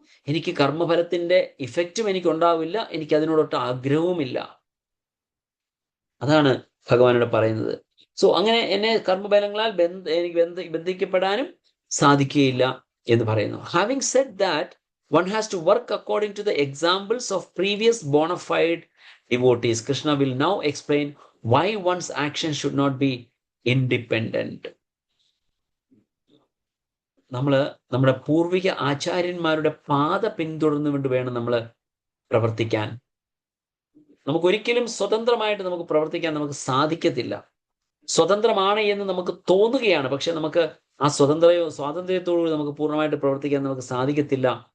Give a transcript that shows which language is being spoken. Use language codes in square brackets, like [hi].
[ml] എനിക്ക് കർമ്മഫലത്തിന്റെ ഇഫക്റ്റും എനിക്ക് ഉണ്ടാവില്ല, എനിക്ക് അതിനോടൊട്ട് ആഗ്രഹവുമില്ല. അതാണ് ഭഗവാനോട് പറയുന്നത്. സോ അങ്ങനെ എന്നെ കർമ്മഫലങ്ങളാൽ എനിക്ക് ബന്ധിക്കപ്പെടാനും സാധിക്കുകയില്ല എന്ന് പറയുന്നു. [en] Having said that one has to work according to the examples of previous bona fide devotees. Krishna will now explain why one's action should not be independent. [ml] നമ്മുടെ പൂർവിക ആചാര്യന്മാരുടെ പാത പിന്തുടർന്നുകൊണ്ട് വേണം നമ്മൾ പ്രവർത്തിക്കാൻ. നമുക്കൊരിക്കലും സ്വതന്ത്രമായിട്ട് നമുക്ക് പ്രവർത്തിക്കാൻ നമുക്ക് സാധിക്കത്തില്ല. സ്വതന്ത്രമാണ് എന്ന് നമുക്ക് തോന്നുകയാണ്, പക്ഷെ നമുക്ക് ആ സ്വാതന്ത്ര്യത്തോടുകൂടി നമുക്ക് പൂർണ്ണമായിട്ട് പ്രവർത്തിക്കാൻ നമുക്ക് സാധിക്കത്തില്ല.